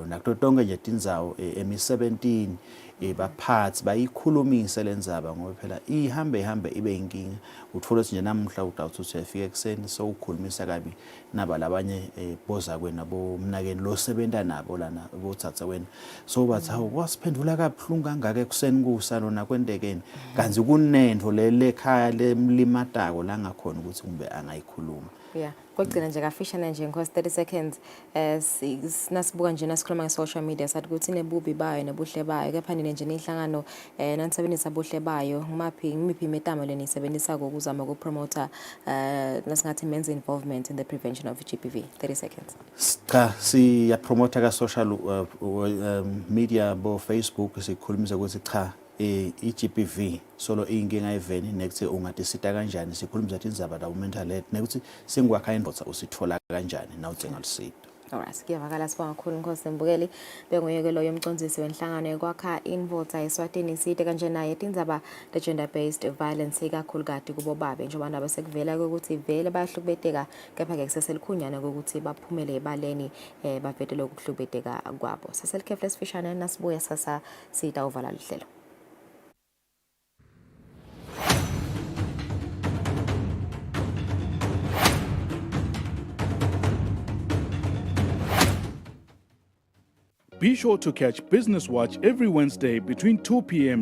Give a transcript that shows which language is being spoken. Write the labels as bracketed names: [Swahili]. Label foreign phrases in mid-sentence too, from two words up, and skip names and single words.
[Swati] nakuto tonke nje tindzawo emi-17 baphathi bayikhulumise lendzaba ngoba phela ihambe ibe inkinga uthola ukuthi nje namuhla utawuthi uyafika ekseni so ukhulumisa kabi naba labanye boza kwena bomnakeni lo sebenta nabo lana bothatha wena so bathi hawu wasiphendula kabuhlungu kangaka ekseni kusalo nakwendekeni kanzi kunento lekhaya lemlimatako la ngakhona ukuthi kumbe angayikhuluma kokugcina nje kafishane nje ngos 30 seconds nasibuka nje nasikhuluma nge-social media sathi ukuthi nebubi bayo nebuhle bayo kepha nine nje nihlangano nanisebenzisa buhle bayo ngimiphi imetamo lenisebenzisa ukuzama ukupromota nasingathi [English] men's involvement in the prevention of GBV [Swati] 30 seconds cha siyapromota ka [English] social media [Swati] bo Facebook sikhulumisa ukuthi cha i-GBV solo inkinga eveni nekuthi ungadisita kanjani sikhulumisa indzaba la [English] mental health [Swati] nekuthi singikwakha indvodza usithola kanjani nawudzinga lusito. Alright, kuyavakala sibonga kakhulu Nkosi Mbukeli benguyeke lo yomcondzisi wenhlangano yokwakha indvodza Eswatini side kanje naye tindzaba [English] the gender based violence [Swati] ikakhulukati kubo babe njengoba nabo sekuvela ukuthi vele bayahlukubeteka kepha ke kuseselikhulunyana ukuthi baphumele ebaleni bavetele ukuhlukubeteka kwabo seselikhefu lesifishane nasibuya sasa sita uvala lihlelo. [English] Be sure to catch Business Watch every Wednesday between 2 p.m.